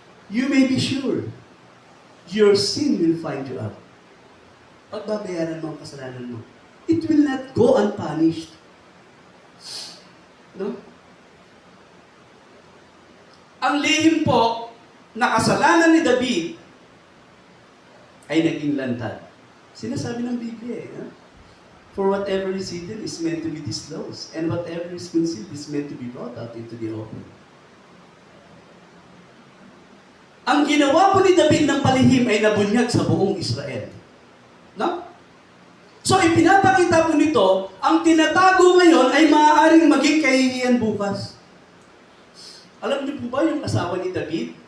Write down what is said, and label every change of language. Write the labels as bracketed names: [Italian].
[English] You may be sure your sin will find you out. [Filipino] Pagbabayaran mo ang kasalanan mo. [English] It will not go unpunished. [Filipino] No? Ang lihim po na kasalanan ni David ay naging lantad. Sinasabi ng Biblia [English] For whatever is hidden is meant to be disclosed, and whatever is concealed is meant to be brought out into the open. [Filipino] Ang ginawa po ni David ng palihim ay nabunyag sa buong Israel. No? So, ipinapakita po nito, ang tinatago ngayon ay maaaring maging kahihiyan bukas. Alam niyo po ba yung asawa ni David?